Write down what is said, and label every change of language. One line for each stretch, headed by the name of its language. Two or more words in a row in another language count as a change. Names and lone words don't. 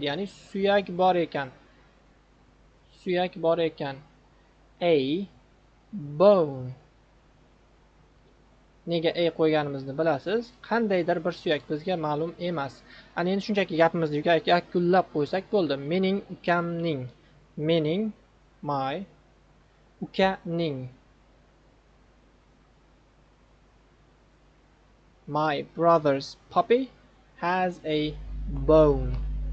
Uzbek: Ya'ni suyak bor ekan. Suyak bor ekan.
English: A bone.
Uzbek: Nega a qo'yganimizni bilasiz? Qandaydir bir suyak bizga ma'lum emas. Ana endi shunchaki gapimizni yakunlab qo'ysak bo'ldi. Mening ukamning, mening
English: my ukaning, my brother's puppy has a bone.